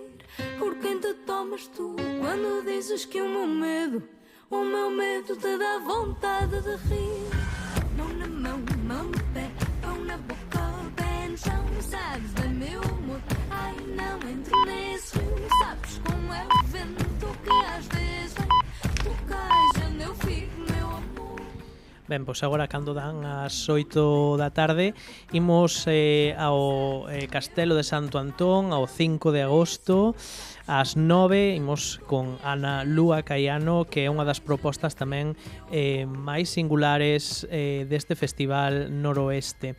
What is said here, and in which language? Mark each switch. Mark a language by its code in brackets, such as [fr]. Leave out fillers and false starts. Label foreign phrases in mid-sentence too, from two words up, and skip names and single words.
[pt] Por quem te tomas tu quando dizes que o meu medo te dá vontade de rir? Mão na mão, mão no pé, mão na boca, pé no chão. Sabes bem, meu amor. Ai, não entro nesse rio. Sabes como é o vento que às vezes vem. Tu cais onde eu fico, meu amor. [gl] Ben, pois agora cando dan as 8 da tarde imos ao Castelo de Santo Antón ao 5 de agosto ás 9 imos con Ana Lúa Caiano, que é unha das propostas tamén máis singulares deste Festival Noroeste.